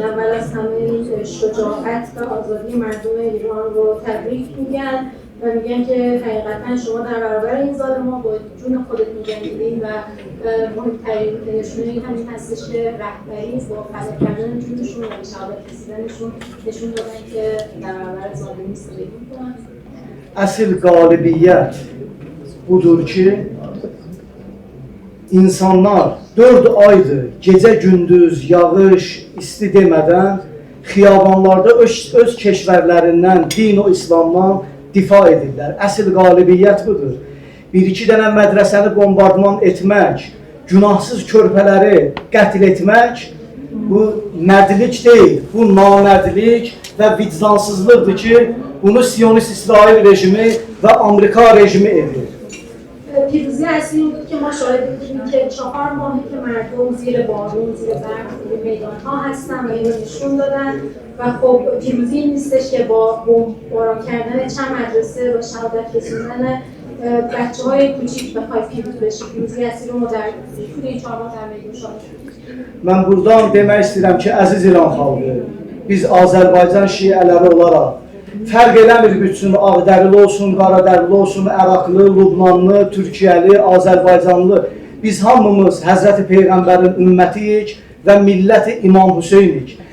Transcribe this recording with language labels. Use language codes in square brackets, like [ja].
[fa] اول از همه شجاعت و آزادی مردم ایران رو تبریک میگن و میگن که حقیقتا شما در برابر این ظالما با جون خودتون جنگیدین و مهمترین نشونه این همین هستش که رهبری با فدا کردن جونشون و به شهادت رسیدنشون نشون دادن که در برابر ظالمی ایستادگی میکنن. [az] Əsl qalibiyyət budur ki, insanlar 4 aydır gecə-gündüz, yağış, isti demədən xiyabanlarda öz keşvərlərindən, din o İslamdan difa edirlər. Əsl qalibiyyət budur. 1-2 dənə mədrəsəni bombardman etmək, günahsız körpələri qətl etmək, bu mərdlik deyil, bu namərdlik və vicdansızlıqdır ki, bunu Siyonist İsrail rejimi və Amerika rejimi edir. [fa] پیروزی اصلی این بود که ما شاهد بودیم که 4 ماهی که مردم زیر بارون، زیر برف، زیر میدان‌ها هستن و اینو نشون دادن و خب پیروزی این نیستش که با بمباران کردن چند مدرسه و شهادت رسوندن بچه‌های کوچیک بخوای پیروز بشی. پیروزی اصلی رو ما در طول این 4 ماه در میدون شاهد بودیم. [az] Mən buradan demək istəyirəm ki, əziz İran xalqı, biz Azərbaycan şiələri olaraq fərq eləmir bütün ağdərili olsun, qaradərili olsun, Əraqlı, Lubnanlı, Türkiyəli, Azərbaycanlı. Biz hamımız Həzrəti Peyğəmbərin ümmətiyik və milləti İmam Hüseynik.